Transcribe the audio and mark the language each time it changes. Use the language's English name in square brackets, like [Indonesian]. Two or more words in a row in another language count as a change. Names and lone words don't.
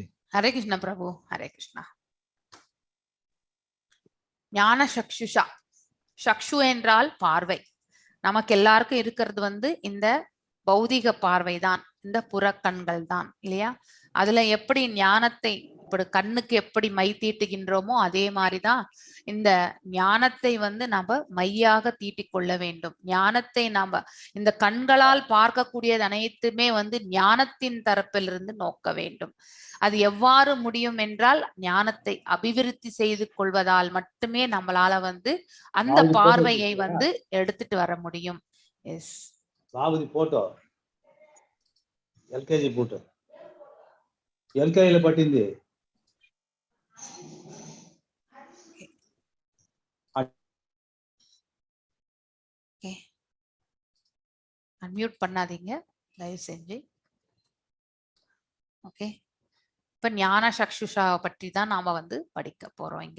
[Hindi] हरे कृष्णा प्रभु. हरे कृष्णा. [Sanskrit] ज्ञान चक्षुषा. [Tamil] சக்ஷு என்றால் பார்வை. நமக்கு எல்லாருக்கும் இருக்கிறது வந்து இந்த பௌதிக பார்வைதான், இந்த புறக்கண்கள் தான் இல்லையா? அதுல எப்படி ஞானத்தை இப்படி கண்ணுக்கு எப்படி மை தீட்டுகின்றோமோ அதே மாதிரிதான் இந்த ஞானத்தை வந்து நம்ம மையாக தீட்டிக் கொள்ள வேண்டும். ஞானத்தை நாம இந்த கண்களால் பார்க்கக்கூடியது அனைத்துமே வந்து ஞானத்தின் தரப்பிலிருந்து நோக்க வேண்டும். அது எவ்வாறு முடியும் என்றால் ஞானத்தை அபிவிருத்தி செய்து கொள்வதால் மட்டுமே நம்மளால வந்து அந்த பார்வையை வந்து எடுத்துட்டு வர முடியும். எஸ் [Telugu] బాబుది ఫోటో ఎల్కేజీ ఫోటో ఎల్కేజీలో పట్టింది. [Tamil] அன்மியூட் பண்ணாதீங்க தயவு செஞ்சு. ஓகே, இப்ப [Sanskrit] ज्ञान चक्षुषा [Tamil] பற்றி தான் நாம வந்து படிக்க போறோம் இங்க.